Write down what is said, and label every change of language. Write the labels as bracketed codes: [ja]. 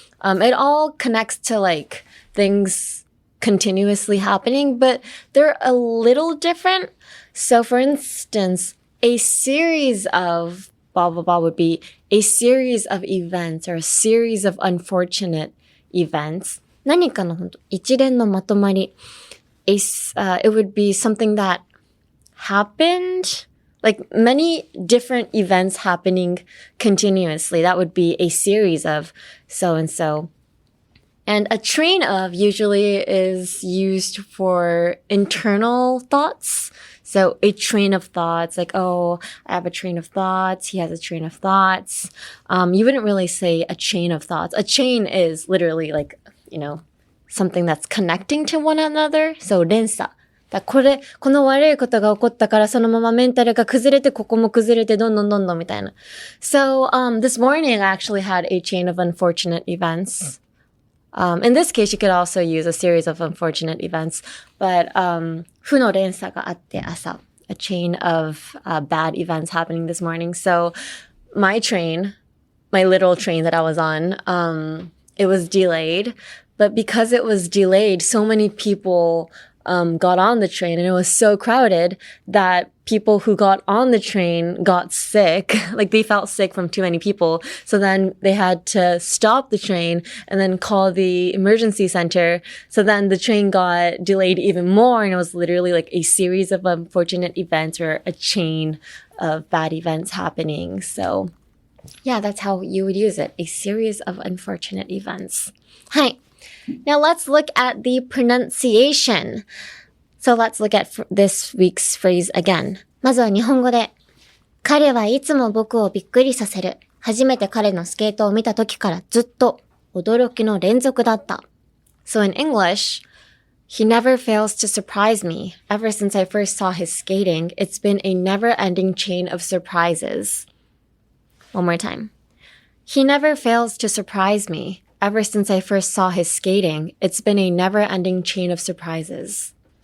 [en] It all connects to like things continuously happening, but they're a little different. So for instance, a series of blah, blah, blah would be a series of events or a series of unfortunate events. [ja] 何かの本当一連のまとまり。 [en] It would be something that happened, like many different events happening continuously. That would be a series of so-and-so. And a train of usually is used for internal thoughts. So a train of thoughts, like, oh, I have a train of thoughts. He has a train of thoughts. You wouldn't really say a chain of thoughts. A chain is literally like, something that's connecting to one another. So 連鎖。 [ja] この悪いことが起こったからそのままメンタルが崩れて、ここも崩れて、どんどんみたいな。 [en] So, this morning I actually had a chain of unfortunate events. In this case, you could also use a series of unfortunate events, but, 負の連鎖があって朝。 A chain of bad events happening this morning. So, my literal train that I was on, it was delayed. But because it was delayed, so many people got on the train and it was so crowded that people who got on the train got sick. Like they felt sick from too many people. So then they had to stop the train and then call the emergency center. So then the train got delayed even more. And it was literally like a series of unfortunate events or a chain of bad events happening. So yeah, that's how you would use it. A series of unfortunate events. Hi. Now let's look at the pronunciation. So let's look at this week's phrase again. [ja] まずは日本語で。彼はいつも僕をびっくりさせる。初めて彼のスケートを見た時からずっと驚きの連続だった。 [en] So in English, he never fails to surprise me. Ever since I first saw his skating, it's been a never-ending chain of surprises. One more time. He never fails to surprise me. Ever since I first saw his skating, it's been a never-ending chain of surprises.